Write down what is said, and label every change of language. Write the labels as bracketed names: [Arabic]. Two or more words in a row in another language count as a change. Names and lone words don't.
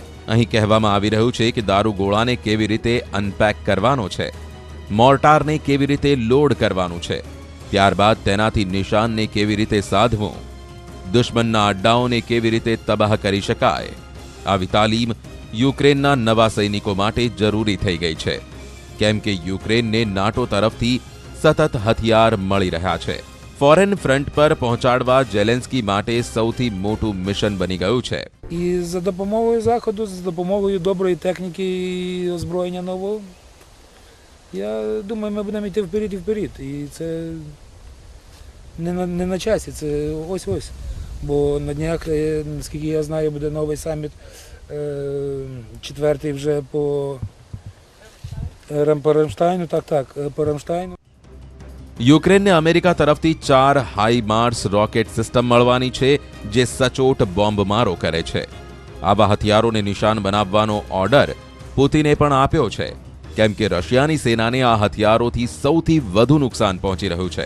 [Gujarati] અહીં કહેવામાં આવી રહ્યું છે કે દારૂગોળાને કેવી રીતે અનપેક કરવાનો છે, મોર્ટારને કેવી રીતે લોડ કરવાનું છે, ત્યારબાદ તેનાથી નિશાનને કેવી રીતે સાધવું, દુશ્મનના અડ્ડાઓને કેવી રીતે તબાહ કરી શકાય. આવી તાલીમ યુક્રેનના નવા સૈનિકો માટે જરૂરી થઈ ગઈ છે, કેમ કે યુક્રેનને નાટો તરફથી સતત હથિયાર મળી રહ્યા છે. ફોરેન ફ્રન્ટ પર પહોંચાડવા ઝેલેન્સ્કી માટે સૌથી મોટું મિશન બની ગયું છે. [Ukrainian] І за допомогою Заходу, за допомогою доброї техніки і озброєння нового, я думаю, ми будемо йти вперед і вперед. І це не на часі, це ось-ось. Бо на днях, наскільки я знаю, буде новий саміт, четвертий вже по Рамштайну, по Рамштайну. [Gujarati] યુક્રેનને અમેરિકા તરફથી 4 હાઈમાર્સ રોકેટ સિસ્ટમ મળવાની છે, જે સચોટ બોમ્બમારો કરે છે. આવા હથિયારોને નિશાન બનાવવાનો ઓર્ડર પુતિને પણ આપ્યો છે, કેમ કે રશિયાની સેનાને આ હથિયારોથી સૌથી વધુ નુકસાન પહોંચી રહ્યું છે.